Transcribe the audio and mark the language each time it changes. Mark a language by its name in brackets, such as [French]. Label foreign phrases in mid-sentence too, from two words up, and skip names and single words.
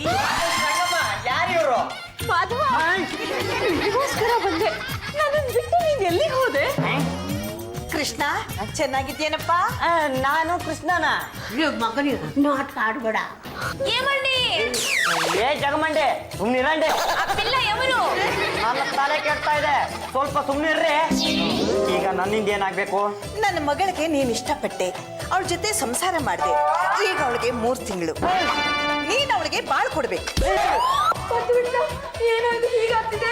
[Kannada] ಯಾರಿವ್ರು? ಮಾಧವ, ನಿಗೋಸ್ಕರ ಬಂದೆ. ನನ್ನನ್ನು ಬಿಟ್ಟು ನೀನ್ ಎಲ್ಲಿಗೆ ಹೋದೆ? ಕೃಷ್ಣ ಚೆನ್ನಾಗಿದ್ಯೇನಪ್ಪ? ನಾನು ಕೃಷ್ಣನ. ಮಗನಿಗೆ ನಾಟಕ ಆಡ್ಬೇಡ. [Telugu] ఏమండి [Kannada] ಏ ಜಗಮಂಡೆ ಸುಮ್ನಿರಂಡೆ. [Telugu] ఆ పిల్ల ఎవరు? [Kannada] ನನ್ನ ತಲೆ ಕೆಡ್ತಾ ಇದೆ, ಸ್ವಲ್ಪ ಸುಮ್ನಿರ್ರಿ. ಈಗ ನನ್ನಿಂದ ಏನಾಗ್ಬೇಕು? ನನ್ನ ಮಗಳಿಗೆ ನೀನ್ ಇಷ್ಟಪಟ್ಟೆ, ಅವಳ ಜೊತೆ ಸಂಸಾರ ಮಾಡಿದೆ. ಈಗ ಅವಳಿಗೆ 3 ತಿಂಗಳು. ನೀನ್ ಅವಳಿಗೆ ಬಾಳ್ ಕೊಡ್ಬೇಕು. ಏನೋ ಇದು ಹೀಗಾಗ್ತಿದೆ.